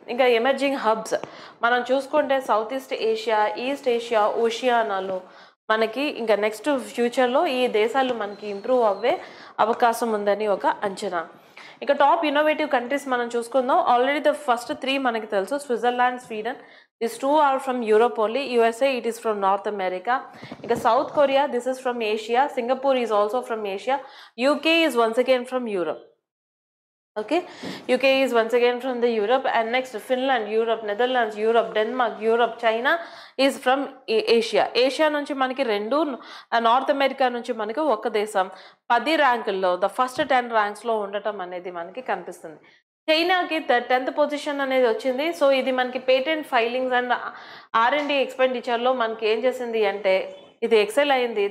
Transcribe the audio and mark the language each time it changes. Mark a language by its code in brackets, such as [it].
[te] ఇంకా emerging hubs మనం చూసుకుంటే south east Asia, east Asia, ఓషియానాలో మనకి ఇంకా నెక్స్ట్ ఫ్యూచర్లో ఈ దేశాలు మనకి ఇంప్రూవ్ అవ్వే అవకాశం ఉందని ఒక అంచనా. ఇక టాప్ ఇన్నోవేటివ్ కంట్రీస్ మనం చూసుకుందాం. ఆల్రెడీ ద ఫస్ట్ 3 మనకి తెలుసు, Switzerland, Sweden. [en] These 2 are from Europe only. USA, it is from North America. Ika South Korea, this is from Asia. Singapore is also from Asia. UK is once again from Europe. Okay, UK is once again from the Europe, and next Finland, Europe, Netherlands, Europe, Denmark, Europe, China is from Asia. [te] Asia నుంచి మనకి 2, north America నుంచి మనకి ఒక దేశం 10 ర్యాంకుల్లో the first 10 ర్యాంక్స్లో ఉండటం అనేది మనకి కనిపిస్తుంది. చైనాకి 10th పొజిషన్ అనేది వచ్చింది. సో ఇది మనకి పేటెంట్ ఫైలింగ్స్ అండ్ R&D ఎక్స్పెండిచర్లో మనకి ఏం చేసింది అంటే ఇది ఎక్సెల్ అయింది.